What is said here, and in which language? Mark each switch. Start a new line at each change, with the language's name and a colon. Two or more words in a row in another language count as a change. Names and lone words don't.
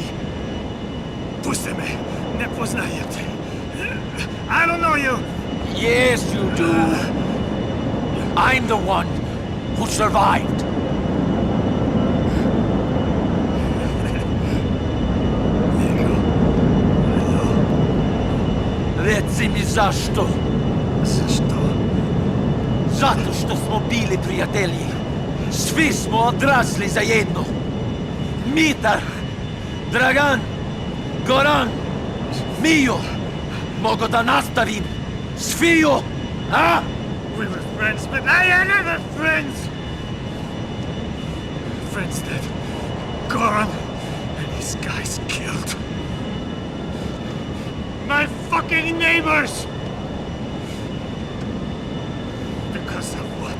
Serbian: Pusti me. Ne poznajem te.
English: I don't know you. Yes, you do. I'm the one who survived.
Serbian: Reci mi zašto? Zašto? Zato što smo bili prijatelji. Svi smo odrasli zajedno. Mitar, Dragan, Goran, Mio. Mogu da nastavim. Sviju, a?
English: We were friends, but I had other friends. Friends that Goran and his guys killed. My fucking neighbors! Because of what?